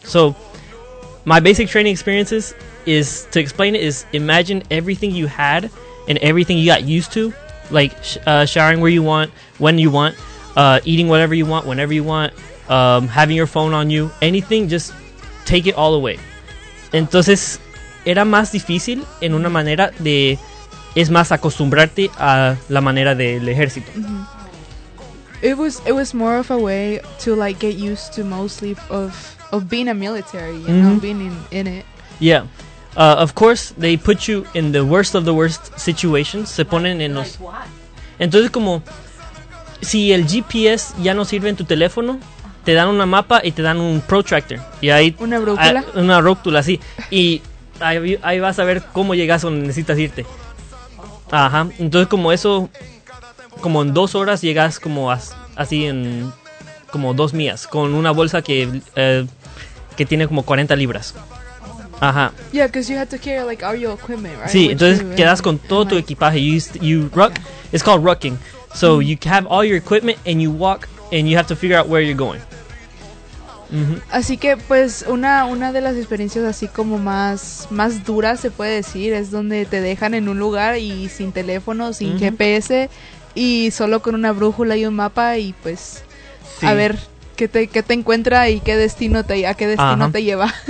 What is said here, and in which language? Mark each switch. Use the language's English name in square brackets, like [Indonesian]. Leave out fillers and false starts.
[English] So, my basic training experiences is, to explain it, is imagine everything you had and everything you got used to. Like, showering where you want, when you want, eating whatever you want, whenever you want, having your phone on you, anything, just take it all away. [Spanish] Entonces, era más difícil en una manera de, es más acostumbrarte a la manera del ejército. [English] Mm-hmm. It was more of a way to like get used to mostly of being a military, you mm-hmm. know, being in it. Yeah, of course they put you in the worst of the worst situations. [Spanish] Se ponen en los. [English] Like what? [Spanish] Entonces como si el GPS ya no sirve en tu teléfono, te dan una mapa y te dan un protractor y ahí una brújula, una rótula, sí. Y ahí vas a ver cómo llegas donde necesitas irte. Ajá. Entonces como eso. Como en 2 horas llegas como así en como 2 millas, con una bolsa que tiene como 40 libras. Ajá. [English] Yeah, because you have to carry like all your equipment, right? [Spanish] Sí, which entonces quedas con todo tu equipaje. [English] You ruck. Okay. It's called rucking. So you have all your equipment and you walk and you have to figure out where you're going. Mm-hmm. [Spanish] Así que pues una de las experiencias así como más duras, se puede decir, es donde te dejan en un lugar y sin teléfono, sin GPS y solo con una brújula y un mapa y pues sí, a ver qué te encuentra y a qué destino te lleva.